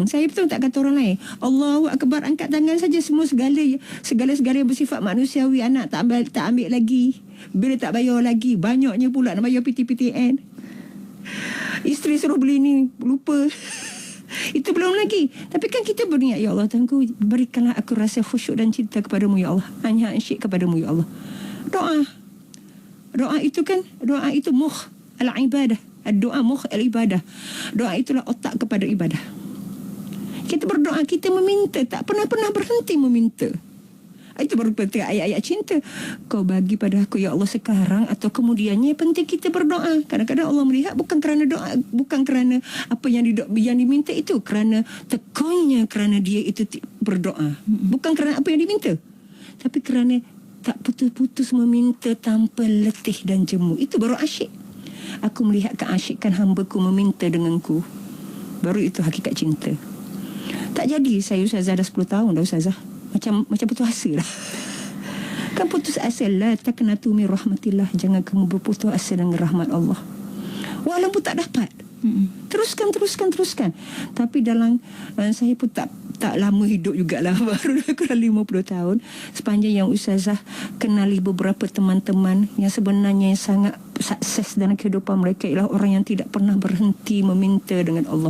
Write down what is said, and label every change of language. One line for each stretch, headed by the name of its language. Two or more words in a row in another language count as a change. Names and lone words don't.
Malay: Saya betul tak kata orang lain.
Arabic: الله أكبر,
Malay: angkat tangan saja semua segala yang bersifat manusiawi. Anak tak ambil lagi. Bil tak bayar lagi. Banyaknya pula nak bayar PTPTN. Isteri suruh beli ni, lupa. Itu belum lagi. Tapi kan kita berniat, ya Allah Tuhanku, berikanlah aku rasa khusyuk dan cinta kepadamu, ya Allah. Hanya asyik kepadamu, ya Allah. Doa itu kan, doa itu
Arabic: مخ العبادة.
Malay: Doa
Arabic: مخ العبادة.
Malay: Doa itulah otak kepada ibadah. Kita berdoa, kita meminta, tak pernah berhenti meminta. Itu baru penting ayat-ayat cinta. Kau bagi pada aku, ya Allah, sekarang atau kemudiannya. Penting kita berdoa. Kadang-kadang Allah melihat bukan kerana doa, bukan kerana apa yang diminta itu, kerana tekunnya, kerana dia itu berdoa. Bukan kerana apa yang diminta, tapi kerana tak putus-putus meminta tanpa letih dan jemu. Itu baru asyik. Aku melihat keasyikan hamba-Ku meminta denganku. Baru itu hakikat cinta. Tak jadi saya Ustazah dah 10 tahun dah Ustazah. Macam putus asa lah. Kan putus asa lah.
Arabic: تقنطوا من رحمة الله.
Malay: Jangan kamu berputus asa dengan rahmat Allah. Walaupun tak dapat. Teruskan. Tapi dalam saya pun tak lama hidup jugalah. Baru kurang 50 tahun. Sepanjang yang Ustazah kenali beberapa teman-teman yang sebenarnya sangat sukses dalam kehidupan mereka ialah orang yang tidak pernah berhenti meminta dengan Allah.